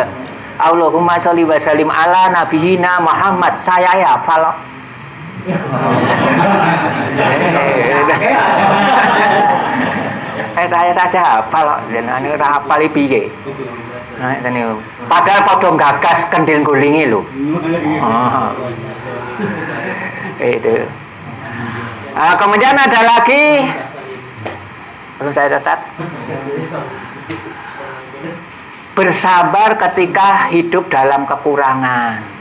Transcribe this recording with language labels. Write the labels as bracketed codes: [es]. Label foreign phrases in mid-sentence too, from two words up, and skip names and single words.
[ar] اللهم صل وسلم على نبينا محمد. [id] Saya ya hafal. Saya saja hafal. [jv] Jenengan ora hafal piye? [id] Nah, ini padahal padha gagas kendil gulingi lho. Itu. Kemudian ada lagi, belum saya catat. Bersabar ketika hidup dalam kekurangan.